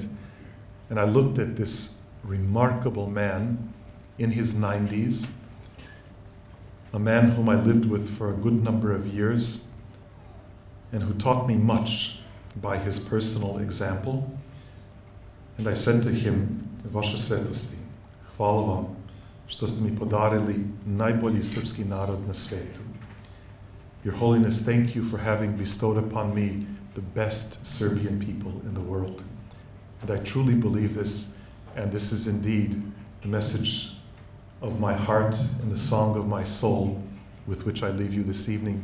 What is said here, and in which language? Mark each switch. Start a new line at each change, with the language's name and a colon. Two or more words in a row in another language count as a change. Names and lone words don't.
English: And I looked at this remarkable man in his 90s, a man whom I lived with for a good number of years, and who taught me much by his personal example. And I said to him,
Serbian: Vaša svetosti, hvala vam što ste mi podarili najbolji srpski narod na svetu.
English: Your Holiness, thank you for having bestowed upon me the best Serbian people in the world. And I truly believe this, and this is indeed the message of my heart and the song of my soul with which I leave you this evening.